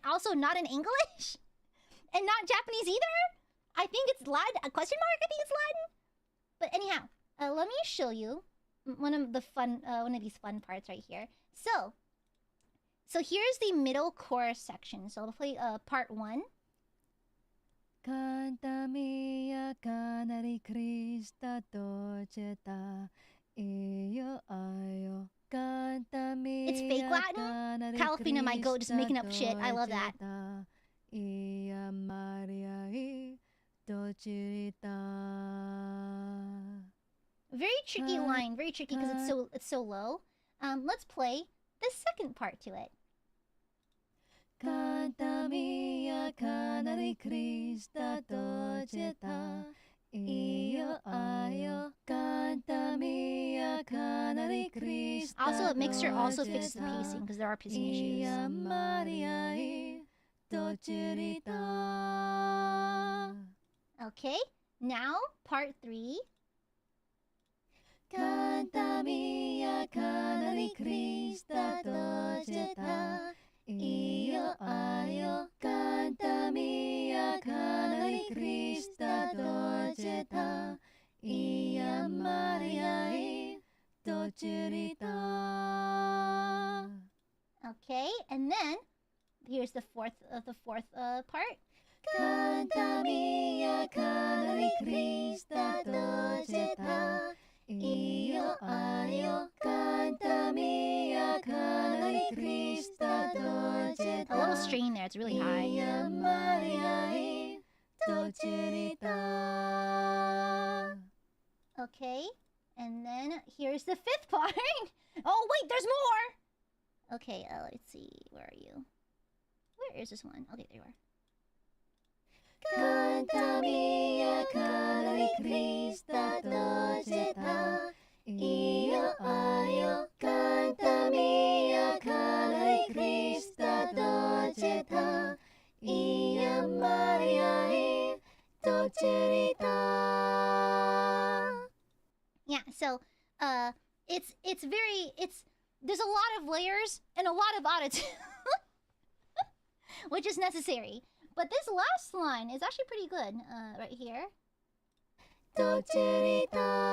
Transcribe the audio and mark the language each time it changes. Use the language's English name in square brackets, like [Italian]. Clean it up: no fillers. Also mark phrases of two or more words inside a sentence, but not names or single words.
[English] Also, not in English and not Japanese either. I think it's Latin. A question mark? I think it's Latin. But anyhow, let me show you one of these fun parts right here. So here's the middle chorus section. So I'll play part 1. Kantamiya kanari Krista dojeta iyo ayo. It's fake Latin. Calafina, my goat, just making up shit. I love that. AiaAmareLIVE dojita. Very tricky line. Very tricky because it's so low. Let's play the second part to it. Kantamiya kanari Krista dojeta iyo ayo. Kantamiya kanari Krista. Also, Mixer also fixes the pacing because there are pacing issues. AiaAmareLIVE dojita. Okay, now part 3. Kantamiya kanari Krista dojeta iyo ayo. Kantamiya kanari Krista dojeta AiaAmareLIVE dojita. Okay, and then here's the fourth part. Kantamiya kanari Krista dojeta iyo ayo. Kantamiya kanari Krista dojeta. A little strain there. It's really high. AiaAmareLIVE dojita. Okay, and then here's the 5th part. Oh wait, there's more. Okay, let's see. Where are you? Where is this one? Okay, there you are. Kantamiya kanari Krista dojeta iyo ayo. Kantamiya kanari Krista dojeta AiaAmareLIVE dojita. Yeah, so there's a lot of layers and a lot of autotune, which is necessary. But this last line is actually pretty good, right here. Dojita.